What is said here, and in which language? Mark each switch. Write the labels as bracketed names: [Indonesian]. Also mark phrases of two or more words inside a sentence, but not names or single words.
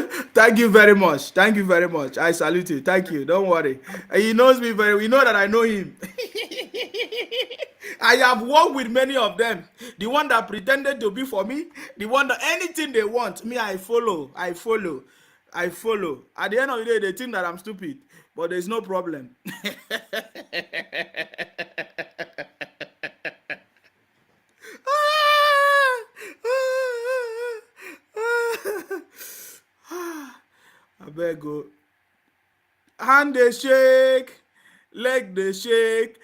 [English] Thank you very much. Thank you very much. I salute you. Thank you. Don't worry. He knows me very well. We know that I know him. I have worked with many of them. The one that pretended to be for me, the one that anything they want, me, I follow. At the end of the day, they think that I'm stupid, but there's no problem. I better go. Hand they shake, leg they shake.